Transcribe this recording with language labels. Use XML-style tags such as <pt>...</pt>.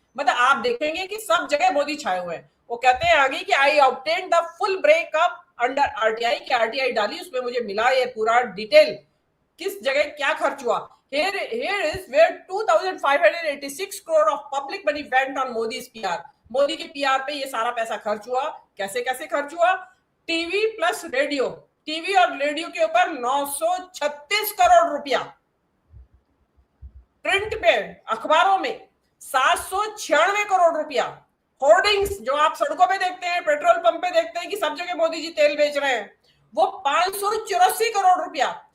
<hi>मतलब आप देखेंगे कि सब जगह मोदी छाए हुए हैं। वो कहते हैं आगे कि</hi> <en>I obtain the full breakup under RTI,</en> <hi>कि आरटीआई डाली, उसमें मुझे मिला ये पूरा डिटेल किस जगह क्या खर्च हुआ।</hi> <en>Here is where 2586 crore of public money went on Modi's PR।</en> <hi>Modi के पीआर पे ये सारा पैसा खर्च हुआ। कैसे कैसे खर्च हुआ? टीवी प्लस रेडियो, टीवी और रेडियो के ऊपर 936 करोड़ रुपया, प्रिंट पे अखबारों में 796 करोड़ रुपया, होर्डिंग्स जो आप सड़कों पे देखते हैं, पेट्रोल पंप पे देखते हैं कि सब जगह मोदी जी तेल बेच रहे हैं, वो 584 करोड़ रुपया।</hi>